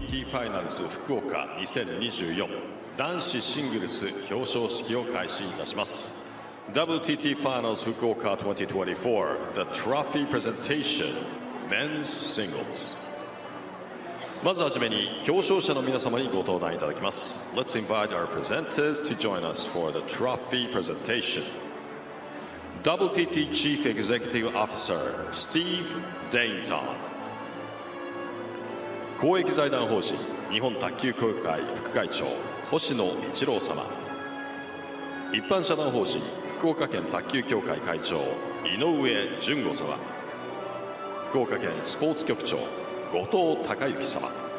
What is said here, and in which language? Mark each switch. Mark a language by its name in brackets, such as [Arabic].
[Japanese] ファイナルズ福岡2024男子シングルス表彰式を開始いたします。 [English] WTT Finals Fukuoka 2024 The Trophy Presentation Men's Singles。 [Japanese] まずはじめに表彰者の皆様にご登壇いただきます。 [English] Let's invite our presenters to join us for the trophy presentation. WTT Chief Executive Officer Steve Dainton。 [Japanese] 公益財団法人日本卓球協会副会長星野一郎様、一般社団法人福岡県卓球協会会長井上淳吾様、福岡県スポーツ局長後藤孝之様。